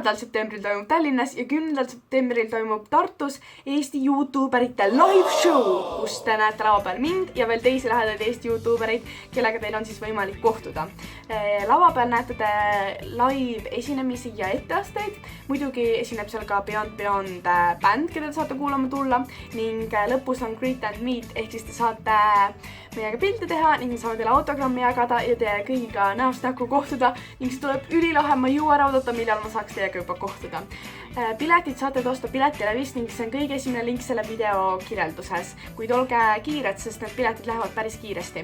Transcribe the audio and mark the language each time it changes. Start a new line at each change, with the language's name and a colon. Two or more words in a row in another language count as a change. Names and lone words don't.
Estonian: septembril toimub Tallinnas ja 10. septembril toimub Tartus Eesti YouTuberite
English: live show,
Estonian: kus te näete lava peal mind ja veel teisi lahedaid Eesti YouTubereid, kellega teil on siis võimalik kohtuda. Lava peal näete te live esinemisi ja etteasteid. Muidugi esineb seal ka Beyond bänd, keda te saate kuulama tulla ning lõpus on
English: greet and meet
Estonian: ehk siis te saate meiega pilte teha ning saame teile autogrammi jagada ja teie kõigiga näost näkku kohtuda ning see tuleb ülilahe, ma ei jõua ära oodata, millal ma saaks teiega juba kohtuda. Piletid saate osta Piletilevist ning see on kõige esimene link selle video kirjelduses, kuid olge kiired, sest need piletid lähevad päris kiiresti.